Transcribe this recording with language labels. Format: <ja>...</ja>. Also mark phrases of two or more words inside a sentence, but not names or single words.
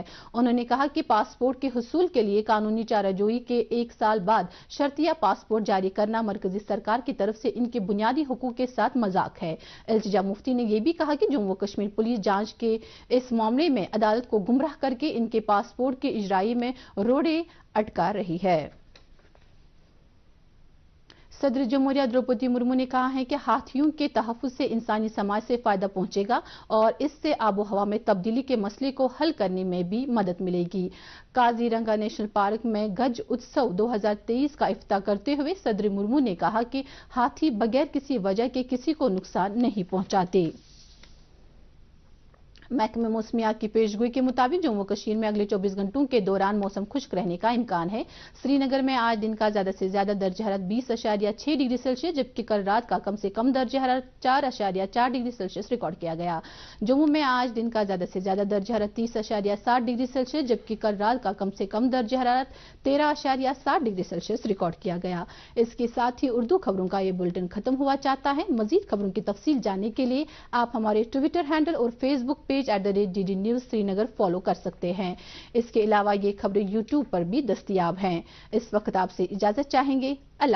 <ur>انہوں نے کہا کہ پاسپورٹ کے حصول کے لیے قانونی چارہ جوئی کے 1 سال بعد شرطیہ پاسپورٹ جاری کرنا مرکزی سرکار کی طرف سے ان کے بنیادی حقوق کے ساتھ مذاق ہے۔ التجا مفتی نے یہ بھی کہا کہ جموں کشمیر پولیس جانچ کے اس معاملے میں عدالت کو گمراہ کر کے ان کے پاسپورٹ کے اجرائی میں روڑے اٹکا رہی ہے۔ صدر جمہوریہ دروپدی مرمو نے کہا ہے کہ ہاتھیوں کے تحفظ سے انسانی سماج سے فائدہ پہنچے گا اور اس سے آب و ہوا میں تبدیلی کے مسئلے کو حل کرنے میں بھی مدد ملے گی۔ کازی رنگا نیشنل پارک میں گج اتسو 2023 کا افتتاح کرتے ہوئے صدر مرمو نے کہا کہ ہاتھی بغیر کسی وجہ کے کسی کو نقصان نہیں پہنچاتے۔ محکمہ موسمیات کی پیشگوئی کے مطابق جموں کشمیر میں اگلے 24 گھنٹوں کے دوران موسم خشک رہنے کا امکان ہے۔ سری نگر میں آج دن کا زیادہ سے زیادہ درجہ حرارت 20.6</ur> <en>degree Celsius</en> <ur>جبکہ کل رات کا کم سے کم درجہ حرارت 4.4</ur> <en>degree Celsius</en> <ur>ریکارڈ کیا گیا۔ جموں میں آج دن کا زیادہ سے زیادہ درجہ حرارت 30.7</ur> <en>degree Celsius</en> <ur>جبکہ کل رات کا کم سے کم درجہ حرارت 13.7</ur> <en>degree Celsius</en> <ur>ریکارڈ کیا گیا۔ اس کے ساتھ ہی اردو خبروں کا یہ بلٹن ختم ہوا چاہتا ہے۔ مزید خبروں کی تفصیل جاننے کے لیے آپ ہمارے ٹویٹر ہینڈل اور فیس بک پیج @DD News سری نگر فالو کر سکتے ہیں۔ اس کے علاوہ یہ خبریں YouTube پر بھی دستیاب ہیں۔ اس وقت آپ سے اجازت چاہیں گے۔</ur>